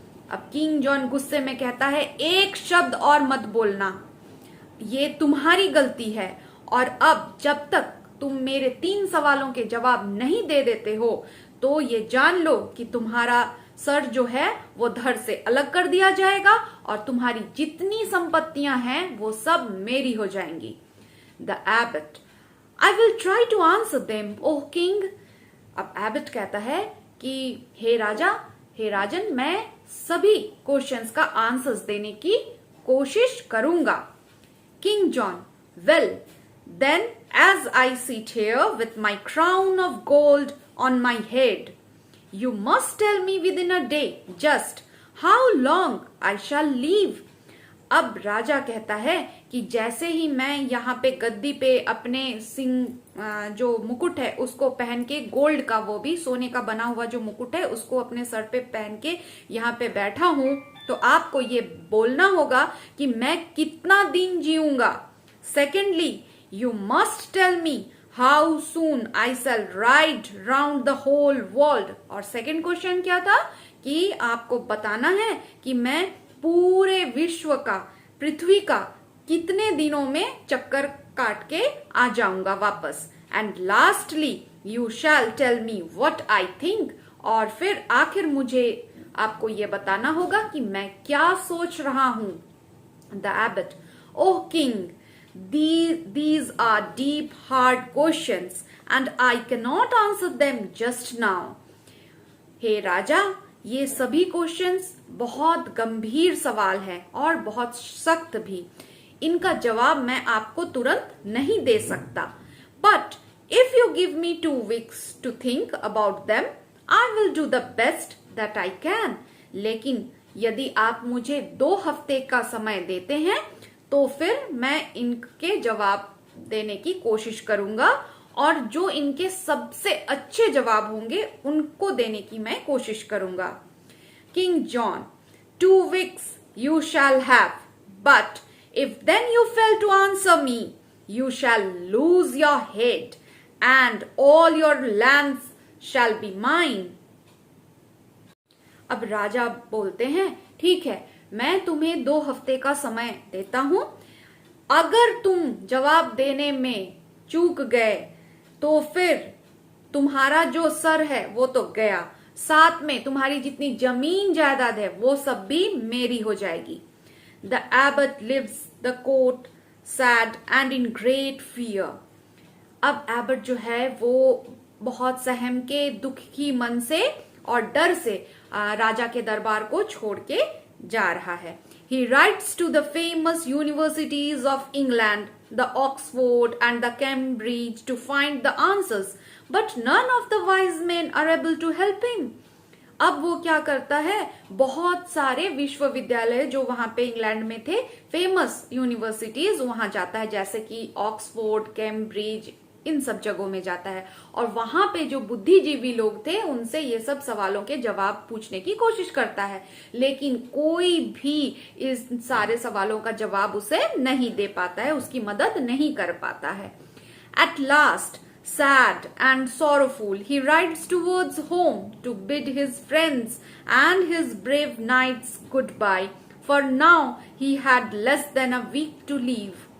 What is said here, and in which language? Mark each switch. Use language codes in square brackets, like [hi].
[hi] अब king John गुस्से में कहता है, एक शब्द और मत बोलना, ये तुम्हारी गलती है और अब जब तक तुम मेरे 3 सवालों के जवाब नहीं दे देते हो तो ये जान लो कि तुम्हारा सर जो है वो धड़ से अलग कर दिया जाएगा और तुम्हारी जितनी संपत्तियां हैं वो सब मेरी हो जाएंगी। [en] The abbot, I will try to answer them oh king. [hi] अब एबट कहता है कि हे राजा, हे राजन, मैं सभी क्वेश्चंस का आंसर्स देने की कोशिश करूंगा। [en] King John, well then as I sit here with my crown of gold on my head, you must tell me within a day just how long I shall live. [hi] अब राजा कहता है कि जैसे ही मैं यहाँ पे गद्दी पे अपने सिंह जो मुकुट है उसको पहन के, गोल्ड का, वो भी सोने का बना हुआ जो मुकुट है उसको अपने सर पे पहन के यहाँ पे बैठा हूं, तो आपको ये बोलना होगा कि मैं कितना दिन जीऊंगा। [en] Secondly, you must tell me how soon I shall ride round the whole world. [hi] और सेकेंड क्वेश्चन क्या था कि आपको बताना है कि मैं पूरे विश्व का, पृथ्वी का कितने दिनों में चक्कर काट के आ जाऊंगा वापस। [en] And lastly, you shall tell me what I think. [hi] और फिर आखिर मुझे आपको ये बताना होगा कि मैं क्या सोच रहा हूं। [en] The abbot, oh king, these are deep, hard questions and I cannot answer them just now. [hi] हे राजा, ये सभी क्वेश्चंस बहुत गंभीर सवाल हैं और बहुत सख्त भी, इनका जवाब मैं आपको तुरंत नहीं दे सकता। [en] But if you give me 2 weeks to think about them, I will do the best that I can. [hi] लेकिन यदि आप मुझे 2 हफ्ते का समय देते हैं तो फिर मैं इनके जवाब देने की कोशिश करूंगा और जो इनके सबसे अच्छे जवाब होंगे उनको देने की मैं कोशिश करूंगा। [en] King John, 2 weeks you shall have, but if then you fail to answer me, you shall lose your head and all your lands shall be mine. [hi] अब राजा बोलते हैं, ठीक है, मैं तुम्हें 2 हफ्ते का समय देता हूं, अगर तुम जवाब देने में चूक गए तो फिर तुम्हारा जो सर है वो तो गया, साथ में तुम्हारी जितनी जमीन जायदाद है वो सब भी मेरी हो जाएगी। [en] The abbot leaves the court sad and in great fear. [hi] अब एबट जो है वो बहुत सहम के दुखी मन से और डर से राजा के दरबार को छोड़ के जा रहा है. [en] He writes to the famous universities of England, the Oxford and the Cambridge, to find the answers, but none of the wise men are able to help him. [hi] अब वो क्या करता है, बहुत सारे विश्वविद्यालय जो वहां पे इंग्लैंड में थे, फेमस यूनिवर्सिटीज, वहां जाता है, जैसे कि ऑक्सफोर्ड, कैम्ब्रिज, इन सब जगहों में जाता है, और वहां पे जो बुद्धिजीवी लोग थे उनसे ये सब सवालों के जवाब पूछने की कोशिश करता है, लेकिन कोई भी इस सारे सवालों का जवाब उसे नहीं दे पाता है, उसकी मदद नहीं कर पाता है. [en] At last, sad and sorrowful, he rides towards home to bid his friends and his brave knights goodbye, for now he had less than a week to leave.